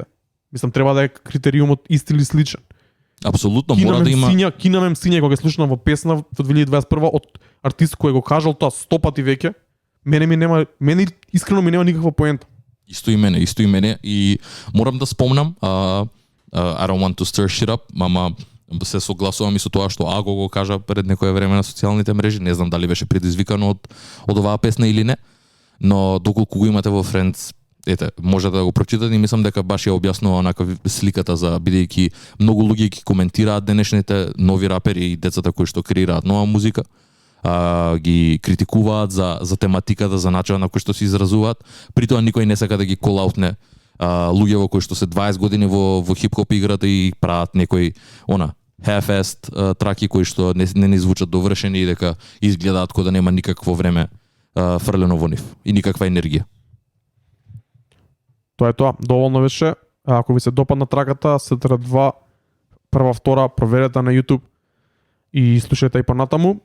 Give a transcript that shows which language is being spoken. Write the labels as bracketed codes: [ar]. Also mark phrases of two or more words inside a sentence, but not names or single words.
[mk] Мислам треба да е критериумот ист или сличен. Апсолутно мора да има. Кинамем сиња кога слушнам во песна во 2021 од артист кој го кажал тоа 100 пати веќе, мене искрено ми нема никаква поента. Исто и мене и морам да спомнам [en] I don't want to stir shit up, [mk] мама се согласувам и со тоа што Аго го кажа пред некое време на социјалните мрежи, не знам дали беше предизвикано од оваа песна или не, но доколку го имате во Friends, може да го прочитате и мислам дека баш ја објаснува онака сликата за бидејќи многу луѓе ги коментираат денешните нови рапери и децата кои што креираат нова музика, ги критикуваат за тематиката, за начинот на кој што се изразуваат, при тоа никој не сака да ги колаутне луѓе кои што се 20 години во хип-хоп играта и прават некои half-assed траки кои што не ни звучат довршени и дека изгледаат како да нема никакво време фрлено во нив и никаква енергија. Тоа е тоа, доволно беше. Ако ви се допадна траката, СТР2 прва, втора, проверете на YouTube и слушајте и понатаму.